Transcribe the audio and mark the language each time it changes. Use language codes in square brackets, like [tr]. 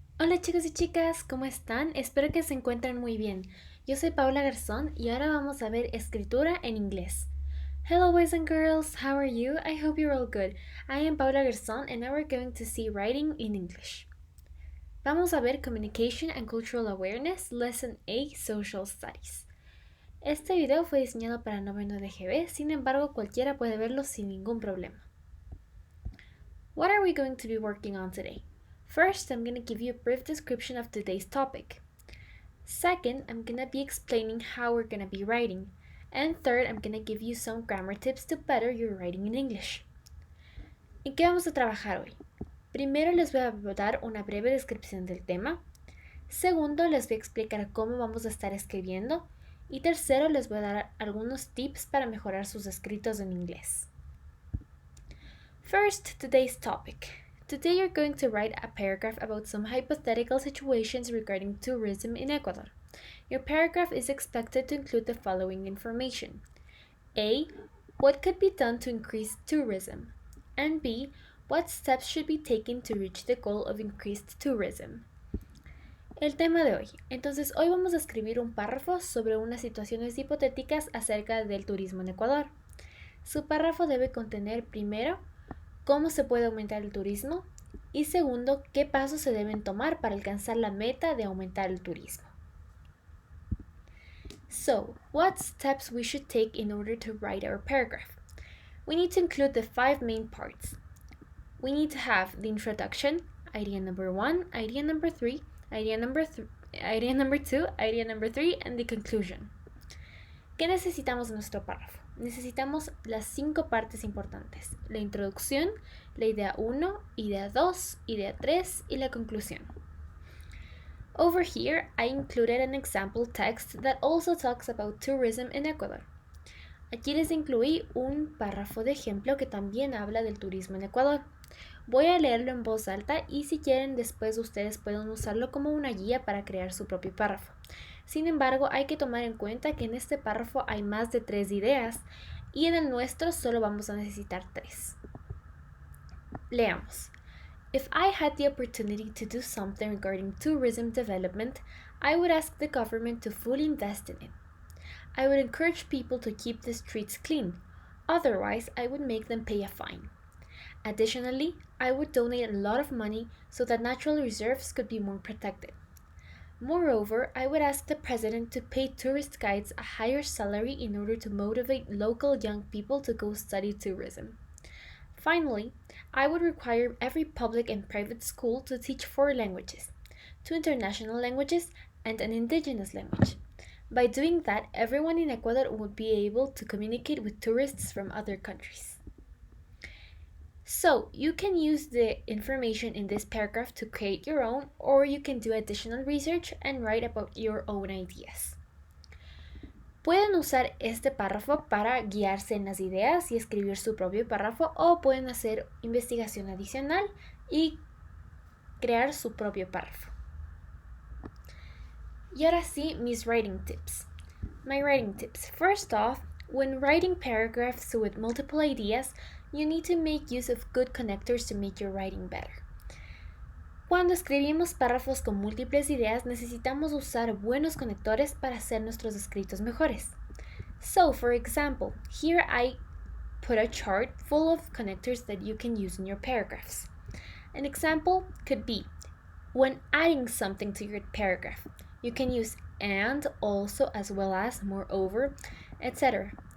[es] Hola chicos y chicas, ¿cómo están? Espero que se encuentren muy bien. Yo soy Paula Garzón y ahora vamos a ver escritura en inglés. [en] Hello boys and girls, how are you? I hope you're all good. I am Paula Garzón and now we're going to see writing in English. [es] Vamos a ver Communication and Cultural Awareness, Lesson A, Social Studies. Este video fue diseñado para noveno de EGB, sin embargo cualquiera puede verlo sin ningún problema. [en] What are we going to be working on today? First, I'm going to give you a brief description of today's topic. Second, I'm going to be explaining how we're going to be writing. And third, I'm going to give you some grammar tips to better your writing in English. [es] ¿En qué vamos a trabajar hoy? Primero les voy a dar una breve descripción del tema. Segundo, les voy a explicar cómo vamos a estar escribiendo. Y tercero, les voy a dar algunos tips para mejorar sus escritos en inglés. [en] First, today's topic. Today you're going to write a paragraph about some hypothetical situations regarding tourism in Ecuador. Your paragraph is expected to include the following information. A. What could be done to increase tourism? And B. What steps should be taken to reach the goal of increased tourism? [es] El tema de hoy. Entonces, hoy vamos a escribir un párrafo sobre unas situaciones hipotéticas acerca del turismo en Ecuador. Su párrafo debe contener primero cómo se puede aumentar el turismo y segundo, qué pasos se deben tomar para alcanzar la meta de aumentar el turismo. [en] So, what steps we should take in order to write our paragraph? We need to include the 5 main parts. We need to have the introduction, idea number 1, idea number 3, idea number 2, idea number 3, and the conclusion. [es] ¿Qué necesitamos en nuestro párrafo? Necesitamos las 5 partes importantes: la introducción, la idea 1, idea 2, idea 3 y la conclusión. [en] Over here, I included an example text that also talks about tourism in Ecuador. [es] Aquí les incluí un párrafo de ejemplo que también habla del turismo en Ecuador. Voy a leerlo en voz alta y si quieren después ustedes pueden usarlo como una guía para crear su propio párrafo. Sin embargo, hay que tomar en cuenta que en este párrafo hay más de 3 ideas y en el nuestro solo vamos a necesitar 3. Leamos. [en] If I had the opportunity to do something regarding tourism development, I would ask the government to fully invest in it. I would encourage people to keep the streets clean. Otherwise, I would make them pay a fine. Additionally, I would donate a lot of money so that natural reserves could be more protected. Moreover, I would ask the president to pay tourist guides a higher salary in order to motivate local young people to go study tourism. Finally, I would require every public and private school to teach 4 languages, 2 international languages and an indigenous language. By doing that, everyone in Ecuador would be able to communicate with tourists from other countries. So, you can use the information in this paragraph to create your own, or you can do additional research and write about your own ideas. [es] Pueden usar este párrafo para guiarse en las ideas y escribir su propio párrafo, o pueden hacer investigación adicional y crear su propio párrafo. Y ahora sí, mis writing tips. [en] My writing tips. First off, when writing paragraphs with multiple ideas, you need to make use of good connectors to make your writing better. [es] Cuando escribimos párrafos con múltiples ideas, necesitamos usar buenos conectores para hacer nuestros escritos mejores. [en] So, for example, here I put a chart full of connectors that you can use in your paragraphs. An example could be when adding something to your paragraph. You can use and, also, as well as, moreover, etc.